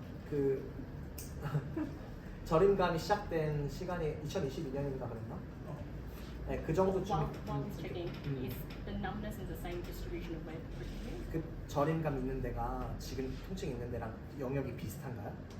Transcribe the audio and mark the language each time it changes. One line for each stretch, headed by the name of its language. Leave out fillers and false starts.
Korean: 그 저림감이 시작된 시간이 2022년인가 그랬나? 네, 그 정도쯤.
English: While he's checking, is the numbness in the same distribution of where the friction is?
Korean: 그 저림감 있는 데가 지금 통증 있는 데랑 영역이 비슷한가요?